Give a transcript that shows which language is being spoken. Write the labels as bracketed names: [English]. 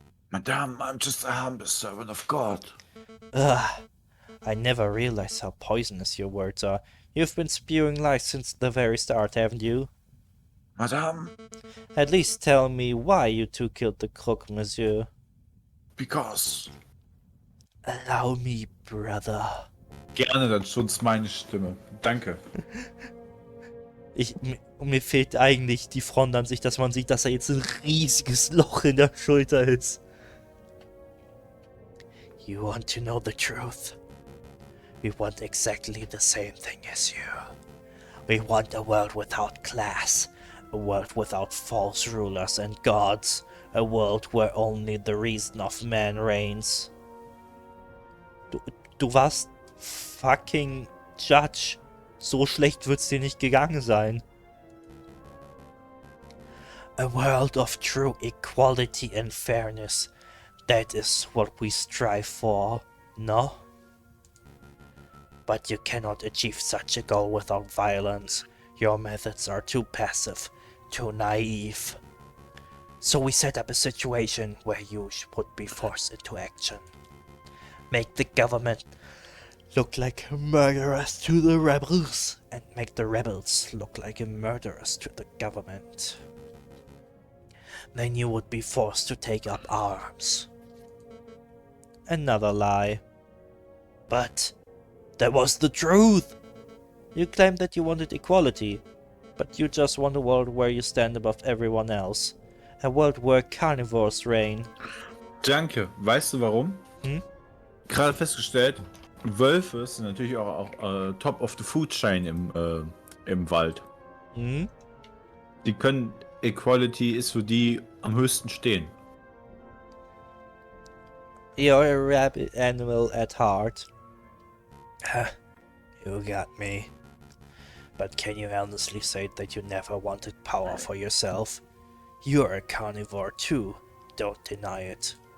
[English] Madame, I'm just a humble servant of God. Ugh. I never realized how poisonous your words are. You've been spewing lies since the very start, haven't you? Madame, At least tell me why you two killed the Croque Monsieur. because... Allow me, brother. [German] Gerne, dann schonst meine Stimme. Danke. Mir fehlt eigentlich die Frontansicht, dass man sieht, dass er jetzt ein riesiges Loch in der Schulter ist. [English] You want to know the truth? We want exactly the same thing as you. We want a world without class, a world without false rulers and gods, a world where only the reason of man reigns. [German] Du warst fucking Judge. So schlecht wird's dir nicht gegangen sein. [English] A world of true equality and fairness. That is what we strive for, no? But you cannot achieve such a goal without violence. Your methods are too passive, too naive. So we set up a situation where you would be forced into action. Make the government look like murderers to the rebels, and make the rebels look like murderers to the government. Then you would be forced to take up arms. Another lie. But that was the truth! You claimed that you wanted equality, but you just want a world where you stand above everyone else. A world where carnivores reign. [German] Danke. Weißt du warum? Hm? Gerade festgestellt, Wölfe sind natürlich auch [English] top of the food chain [German] im Wald. Hm? Die können, Equality ist für die am höchsten stehen. [English] You're a rabid animal at heart. You got me. But can you honestly say that you never wanted power for yourself? You're a carnivore too, don't deny it.